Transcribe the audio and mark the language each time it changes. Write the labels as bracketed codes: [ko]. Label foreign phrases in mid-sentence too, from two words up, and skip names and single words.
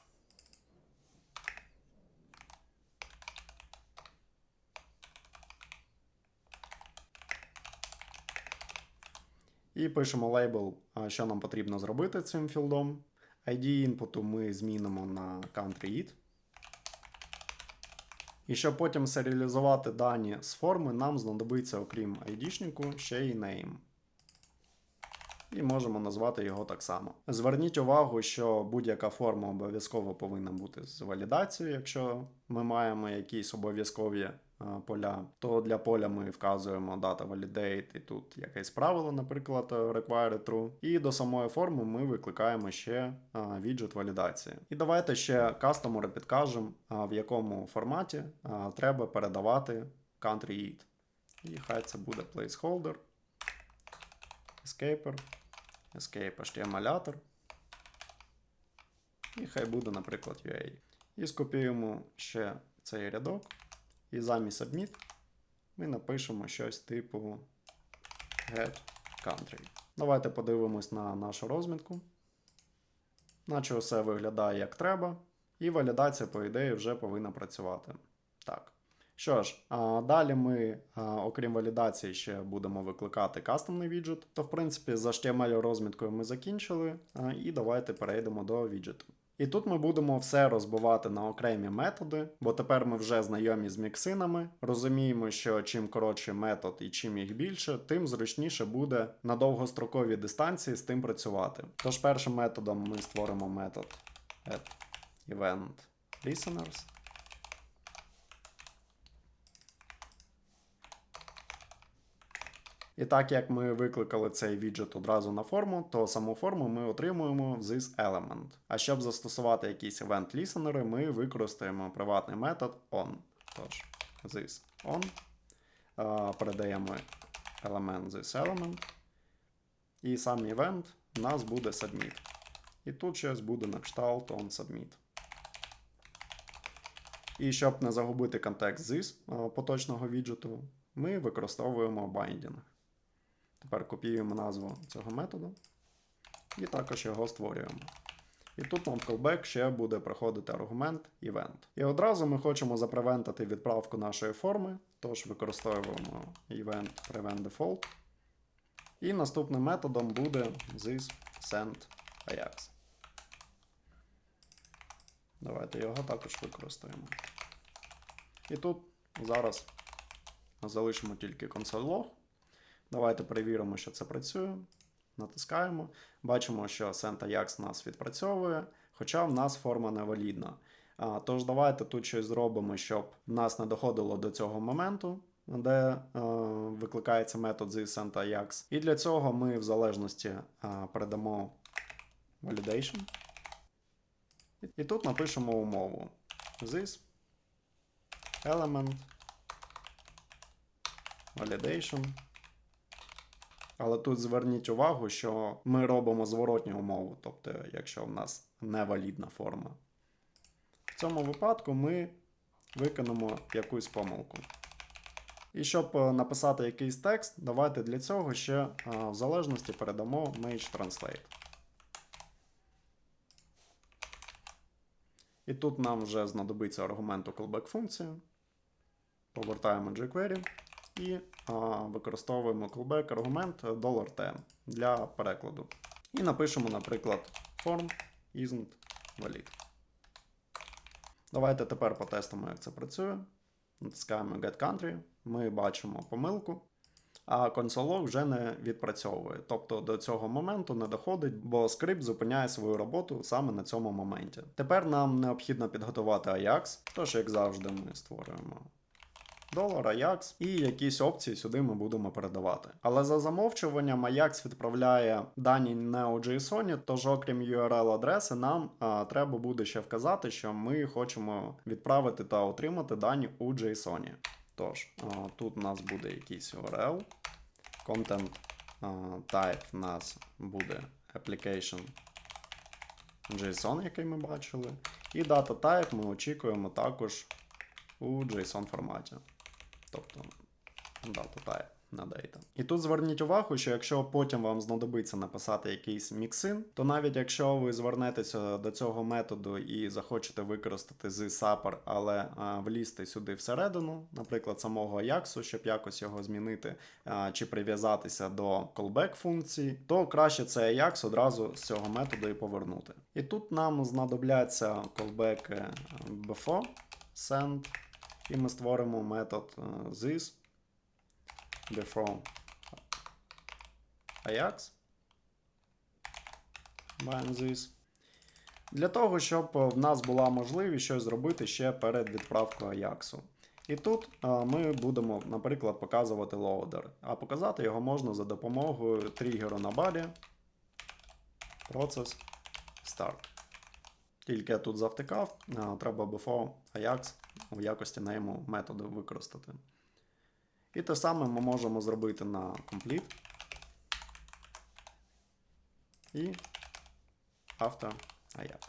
[uk] І пишемо лейбл, що нам потрібно зробити цим філдом. ID інпуту ми змінимо на [en] country it. [uk] І щоб потім серіалізувати дані з форми, нам знадобиться, окрім ID-шнику, ще й name. І можемо назвати його так само. Зверніть увагу, що будь-яка форма обов'язково повинна бути з валідацією, якщо ми маємо якісь обов'язкові поля, то для поля ми вказуємо [en] data validate [uk] і тут якесь правило, наприклад, [en] require true. [uk] І до самої форми ми викликаємо ще віджит валідації. І давайте ще кастомеру підкажемо, в якому форматі треба передавати [en] country it. [uk] І хай це буде [en] placeholder, escaper, escape HTML-атор. [uk] І хай буде, наприклад, UA. І скопіюємо ще цей рядок. І замість submit ми напишемо щось типу [en] get country. [uk] Давайте подивимось на нашу розмітку. Наче все виглядає як треба. І валідація, по ідеї, вже повинна працювати. Так. Що ж, далі ми, окрім валідації, ще будемо викликати кастомний віджит. То, в принципі, з HTML розміткою ми закінчили. І давайте перейдемо до віджиту. І тут ми будемо все розбивати на окремі методи, бо тепер ми вже знайомі з міксинами. Розуміємо, що чим коротший метод і чим їх більше, тим зручніше буде на довгостроковій дистанції з тим працювати. Тож першим методом ми створимо метод [en] add-event-listeners. [uk] І так як ми викликали цей віджит одразу на форму, то саму форму ми отримуємо [en] this element. [uk] А щоб застосувати якісь event-лісенери, ми використаємо приватний метод on. Тож, [en] this on. [uk] Передаємо елемент [en] this element. [uk] І сам event у нас буде submit. І тут щось буде на кшталт [en] on submit. [uk] І щоб не загубити контекст this поточного віджиту, ми використовуємо binding. Тепер копіюємо назву цього методу і також його створюємо. І тут нам в callback ще буде проходити аргумент event. І одразу ми хочемо запревентити відправку нашої форми, тож використовуємо [en] event prevent default. [uk] І наступним методом буде [en] this send AJAX. [uk] Давайте його також використаємо. І тут зараз залишимо тільки console.log. Давайте перевіримо, що це працює. Натискаємо. Бачимо, що send.ajax нас відпрацьовує, хоча в нас форма невалідна. Тож давайте тут щось зробимо, щоб в нас не доходило до цього моменту, де викликається метод send.ajax. І для цього ми в залежності передамо validation. І тут напишемо умову. [en] This element validation. [uk] Але тут зверніть увагу, що ми робимо зворотню умову, тобто, якщо в нас невалідна форма. В цьому випадку ми виконемо якусь помилку. І щоб написати якийсь текст, давайте для цього ще в залежності передамо Mage Translate. І тут нам вже знадобиться аргумент у callback функції. Повертаємо jQuery і використовуємо callback аргумент $10 для перекладу. І напишемо, наприклад, [en] form isn't valid. [uk] Давайте тепер потестимо, як це працює. Натискаємо Get Country, ми бачимо помилку, а console.log вже не відпрацьовує. Тобто до цього моменту не доходить, бо скрипт зупиняє свою роботу саме на цьому моменті. Тепер нам необхідно підготувати Ajax, тож, як завжди, ми створюємо $Ajax і якісь опції сюди ми будемо передавати. Але за замовчуванням Ajax відправляє дані не у JSON, тож окрім URL-адреси нам треба буде ще вказати, що ми хочемо відправити та отримати дані у JSON. Тож, тут у нас буде якийсь URL, [en] content type [uk] в нас буде [en] application JSON, [uk] який ми бачили, і [en] data type [uk] ми очікуємо також у JSON форматі. Тобто [en] data type [uk] на data. І тут зверніть увагу, що якщо потім вам знадобиться написати якийсь міксин, то навіть якщо ви звернетеся до цього методу і захочете використати з Supper, але влізти сюди всередину, наприклад, самого Ajax, щоб якось його змінити, чи прив'язатися до callback функції, то краще цей Ajax одразу з цього методу і повернути. І тут нам знадобляться [en] callback before, send, [uk] і ми створимо метод [en] this before Ajax bind this, [uk] для того, щоб в нас була можливість щось зробити ще перед відправкою Ajax. І тут ми будемо, наприклад, показувати loader, а показати його можна за допомогою тригеру на [en] body process start. [uk] Тільки я тут завтикав, треба [en] before Ajax [uk] в якості нейму методу використати. І те саме ми можемо зробити на complete і [en] after Ajax.